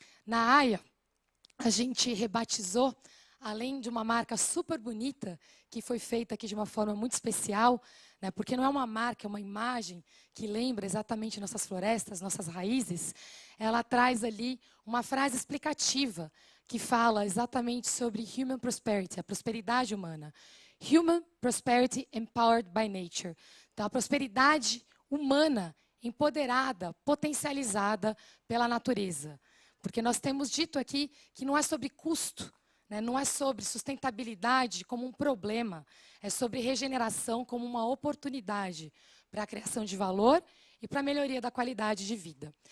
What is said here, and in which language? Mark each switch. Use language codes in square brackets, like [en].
[pt] Na AIA, a gente rebatizou, além de uma marca super bonita, que foi feita aqui de uma forma muito especial, né, porque não é uma marca, é uma imagem que lembra exatamente nossas florestas, nossas raízes. Ela traz ali uma frase explicativa que fala exatamente sobre human prosperity, a prosperidade humana. [en] Human prosperity empowered by nature. [pt] Então, a prosperidade humana empoderada, potencializada pela natureza. Porque nós temos dito aqui que não é sobre custo, né? Não é sobre sustentabilidade como um problema, é sobre regeneração como uma oportunidade para a criação de valor e para a melhoria da qualidade de vida.